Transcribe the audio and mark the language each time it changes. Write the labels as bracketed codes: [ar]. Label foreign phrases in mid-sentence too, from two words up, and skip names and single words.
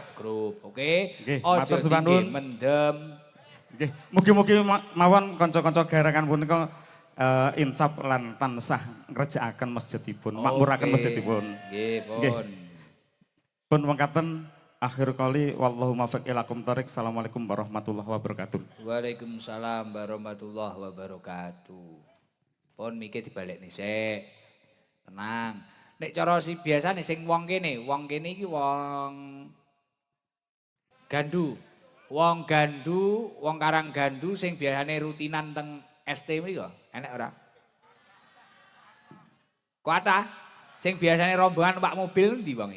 [jv] Grup, oke? Nggih, Ojo matur sembah dingge nuwun. mendem. Nggih, mugi-mugi mawon kanca-kanca garangan punika insaf lan tansah ngerjakaken masjidipun, makmuraken Oke. masjidipun. Nggih, Nggih. pun. Pun mengkaten akhir kali [ar] والله الموفق إلى أقوم الطريق. السلام عليكم ورحمة الله وبركاته. وعليكم السلام ورحمة الله وبركاته. [jv] Pun mikir dibalik nih sik. Tenang. Nek cara si biasa nih sing wong kene iki wong gandu. Wong gandu, wong karang gandu sing biasane rutinan teng ST mriko. Enek ora? Kuata sing biasane rombongan numpak mobil ndi wonge?